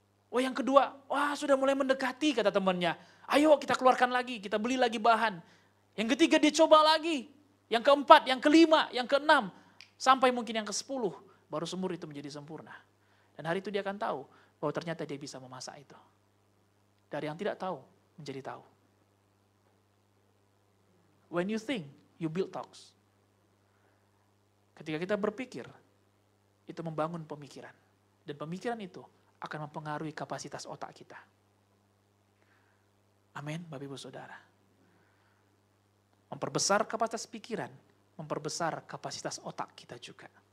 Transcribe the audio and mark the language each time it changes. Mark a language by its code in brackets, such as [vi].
[id] Oh yang kedua, wah sudah mulai mendekati kata temannya. Ayo kita keluarkan lagi, kita beli lagi bahan. Yang ketiga dia coba lagi. Yang keempat, yang kelima, yang keenam. Sampai mungkin yang ke-10, baru semur itu menjadi sempurna. Dan hari itu dia akan tahu bahwa ternyata dia bisa memasak itu. Dari yang tidak tahu, menjadi tahu. [en] When you think, you build thoughts. [id] Ketika kita berpikir, itu membangun pemikiran. Dan pemikiran itu akan mempengaruhi kapasitas otak kita. Amin, Bapak Ibu Saudara. Memperbesar kapasitas pikiran, memperbesar kapasitas otak kita juga.